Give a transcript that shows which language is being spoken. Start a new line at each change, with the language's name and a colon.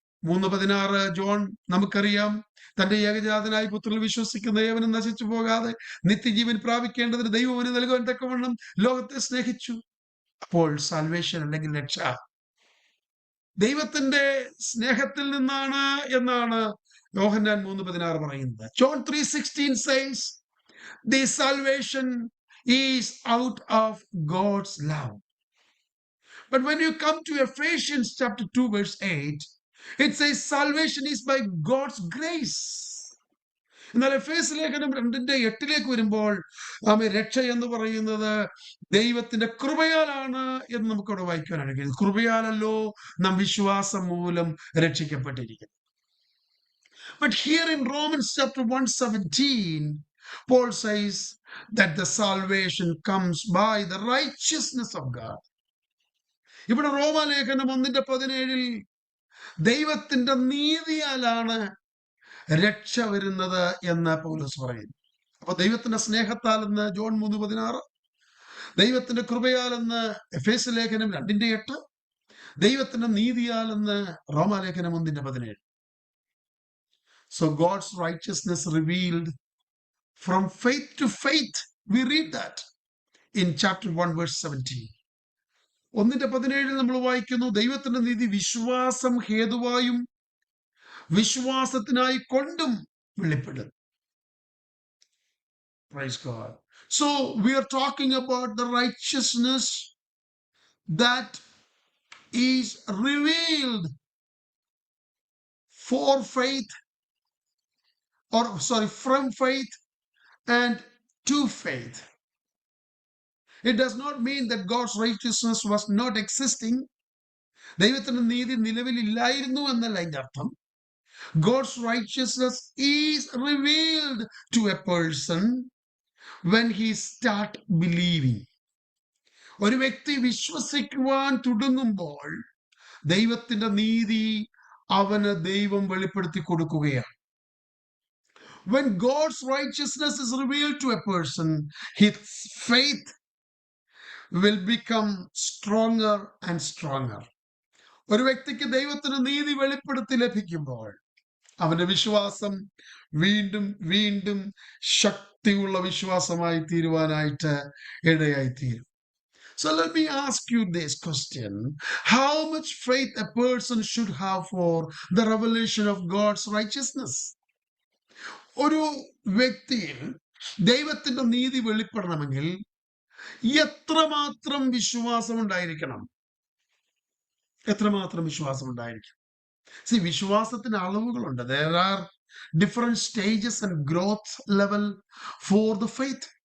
Malayalam: 3:16 John നമുക്കറിയാം, തന്റെ ഏകജാതനായ പുത്രനിൽ വിശ്വസിക്കുന്ന ഏവനും നശിച്ചു പോകാതെ നിത്യജീവൻ പ്രാപിക്കേണ്ടതിന് ദൈവം അവന് നൽകുവാൻ തക്കവണ്ണം ലോകത്തെ സ്നേഹിച്ചു. അപ്പോൾ സാൽവേഷൻ അല്ലെങ്കിൽ രക്ഷ ദൈവത്തിന്റെ സ്നേഹത്തിൽ നിന്നാണ് എന്നാണ് യോഹന്നാൻ 3:16 പറയുന്നത്.
English: John 3:16 says the salvation is out of God's love. But when you come to Ephesians chapter 2 verse 8, it says salvation is by God's grace.
Malayalam: എന്നാൽ എഫേസ്യ ലേഖനം 2:8 വരുമ്പോൾ രക്ഷ എന്ന് പറയുന്നത് ദൈവത്തിന്റെ കൃപയാലാണ് എന്ന് നമുക്കവിടെ വായിക്കാനാണ് കഴിയുന്നത്. കൃപയാലല്ലോ നാം വിശ്വാസം മൂലം രക്ഷിക്കപ്പെട്ടിരിക്കുന്നു.
English: But here in Romans chapter 1:17, Paul says that the salvation comes by the righteousness of God.
Malayalam: ഇവിടെ റോമാലേഖനം 1:17 ദൈവത്തിന്റെ നീതിയാലാണ് രക്ഷ വരുന്നത് എന്ന് പൗലോസ് പറയുന്നു. അപ്പൊ ദൈവത്തിന്റെ സ്നേഹത്താൽ എന്ന് ജോൺ 3:16, ദൈവത്തിന്റെ കൃപയാൽ എന്ന് എഫേസ്യ ലേഖനം 2:8, ദൈവത്തിന്റെ നീതിയാൽ എന്ന് റോമാലേഖനം 1:17.
English: So God's righteousness revealed from faith to faith. We read that in chapter 1 verse 17.
Malayalam: 1:17 നമ്മൾ വായിക്കുന്നു, ദൈവത്തിന്റെ നീതി വിശ്വാസം ഹേതുവായും വിശ്വാസത്തിനായി കൊണ്ടും വെളിപ്പെടുന്നു.
English: Praise God. So we are talking about the righteousness that is revealed for faith, or sorry, from faith and to faith. It does not mean that God's righteousness was not existing.
Malayalam: ദൈവത്തിന്റെ നീതി നിലവിലില്ലായിരുന്നു എന്നല്ല അതിന്റെ അർത്ഥം.
English: God's righteousness is revealed to a person when he start believing.
Malayalam: ഒരു വ്യക്തി വിശ്വസിക്കുവാൻ തുടങ്ങുമ്പോൾ ദൈവത്തിന്റെ നീതി അവന് ദൈവം വെളിപ്പെടുത്തി കൊടുക്കുകയാണ്.
English: When God's righteousness is revealed to a person, his faith will become stronger and stronger.
Malayalam: ഒരു വ്യക്തിക്ക് ദൈവത്തിന്റെ നീതി വെളിപ്പെടുത്തി ലഭിക്കുമ്പോൾ അവന്റെ വിശ്വാസം വീണ്ടും വീണ്ടും ശക്തിയുള്ള വിശ്വാസമായി തീരുവാനായിട്ട് ഇടയായിത്തീരും.
English: So let me ask you this question. How much faith a person should have for the revelation of God's righteousness?
Malayalam: ഒരു വ്യക്തിയിൽ ദൈവത്തിന്റെ നീതി വെളിപ്പെടണമെങ്കിൽ എത്രമാത്രം വിശ്വാസം ഉണ്ടായിരിക്കണം? എത്രമാത്രം വിശ്വാസം ഉണ്ടായിരിക്കും? See, വിശ്വാസത്തിന് അളവുകളുണ്ട്.
English: There are different stages and growth level for the faith.